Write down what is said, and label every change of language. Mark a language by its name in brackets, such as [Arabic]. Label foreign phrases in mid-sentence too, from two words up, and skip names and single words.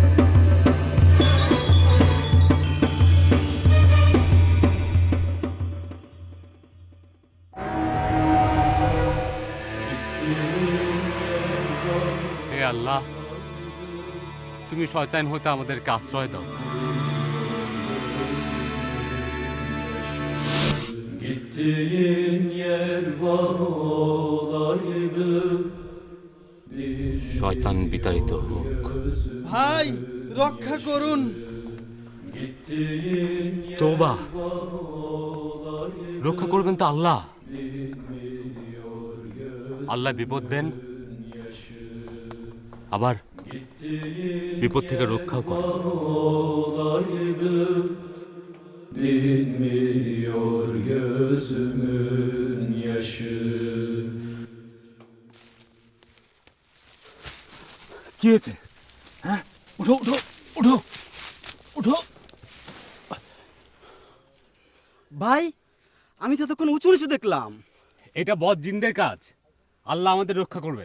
[Bangla] হে আল্লাহ, তুমি শয়তান হতে আমাদেরকে আশ্রয় দাও। [Turkish] Gittiğin yer var olaydı. [Bangla] শয়তান বিতাড়িত হোক। ভাই রক্ষা করুন। [Turkish] Gittiğin yer [Bangla] তোবা, [Turkish] var olaydı. [Bangla] রক্ষা করবেন তো আল্লাহ। আল্লাহ বিপদ দেন, আবার বিপদ থেকে রক্ষাও করেন। [Turkish] Olaydı. Dinmiyor gözümün yaşı. [Bangla] কি হয়েছে? হ্যাঁ, উঠো উঠো উঠো উঠো। ভাই আমি তো তখন উঁচু নিচু দেখলাম। এটা বদ জিনদের কাজ, আল্লাহ আমাদের রক্ষা করবেন।